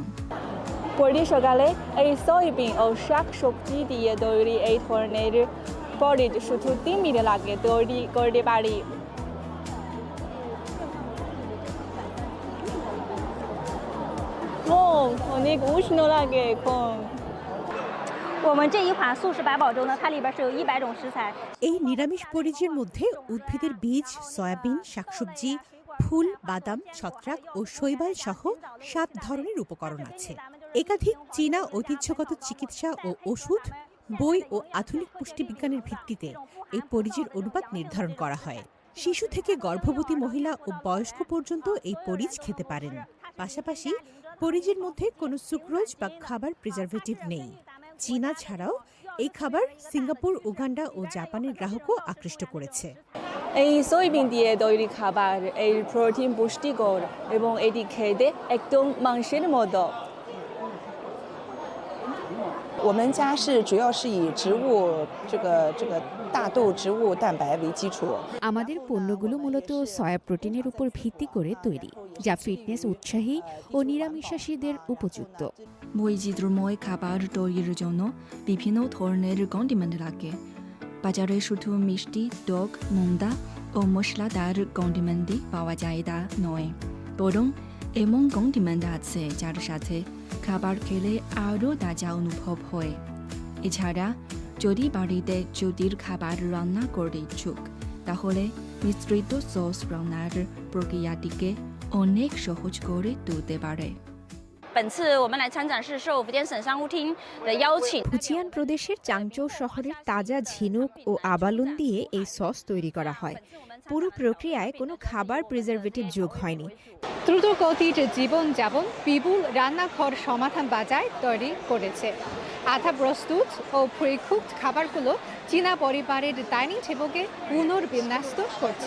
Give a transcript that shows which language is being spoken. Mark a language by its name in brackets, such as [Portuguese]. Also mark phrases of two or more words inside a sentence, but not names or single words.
[Bangla] প্রতি সকালে এই সয়াবিন ও শাকসবজি দিয়ে তৈরি এই ধরনের পরিজ শুধু 3 মিনিট লাগে তৈরি করতে পারি। অনেক উষ্ণ লাগে এখন। [Chinese] 我们这一款素食百宝粥呢，它里边是有100种食材。 [Bangla] এই নিরামিষ পরিজের মধ্যে উদ্ভিদের বীজ, সয়াবিন, শাকসবজি, ফুল, বাদাম, ছত্রাক ও শৈবাল সহ 7 ধরনের উপকরণ আছে। একাধিক চীনা ঐতিহ্যগত চিকিৎসা ও ওষুধ, বই ও আধুনিক পুষ্টিবিজ্ঞানের ভিত্তিতে এই পরিজের অনুপাত নির্ধারণ করা হয়। শিশু থেকে গর্ভবতী মহিলা ও বয়স্ক পর্যন্ত এই পরিজ খেতে পারেন। পাশাপাশি পরিজের মধ্যে কোনো সুক্রোজ বা খাবার প্রিজারভেটিভ নেই। চীনা ছাড়াও এই খাবার সিঙ্গাপুর, উগান্ডা ও জাপানের গ্রাহকও আকৃষ্ট করেছে। এই সয়াবিন দিয়ে তৈরি খাবার এর প্রোটিন পুষ্টিকর এবং এটি খেতে একদম মাংসের মতো। [Chinese] 我们家是主要是以植物这个大豆植物蛋白为基础。 [Bangla] আমাদের পণ্যগুলো মূলত সয়া প্রোটিনের উপর ভিত্তি করে তৈরি, যা ফিটনেস উৎসাহী ও নিরামিষাশীদের উপযুক্ত। বৈচিত্র্যময় খাবার তৈরির জন্য বিভিন্ন ধরনের কন্ডিমেন্ট লাগে। বাজারে শুধু মিষ্টি, টক, নোনতা ও মশলাদার কন্ডিমেন্টই পাওয়া যায় তা নয়, বরং এমন কন্ডিমেন্ট আছে যার সাথে খাবার খেলে আরও তাজা অনুভব হয়। এছাড়া যদি বাড়িতে জটিল খাবার রান্না করতে ইচ্ছুক, তাহলে মিশ্রিত সস রান্নার প্রক্রিয়াটিকে অনেক সহজ করে তুলতে পারে। [Chinese] 本次我们来参展是受福建省商务厅的邀请。 [Bangla] ফুজিয়ান প্রদেশের চাংচৌ শহরের তাজা ঝিনুক ও আবালুন দিয়ে এই সস তৈরি করা হয়। পুরো প্রক্রিয়ায় কোনো খাবার প্রিজারভেটিভ যোগ হয়নি। দ্রুত গতির জীবনযাপন বিপুল রান্নাঘর সমাধান বাজার তৈরি করেছে। আধা প্রস্তুত ও প্রি-কুকড খাবারগুলো চীনা পরিবারের ডাইনিং টেবিলকে পুনর্বিন্যস্ত করছে।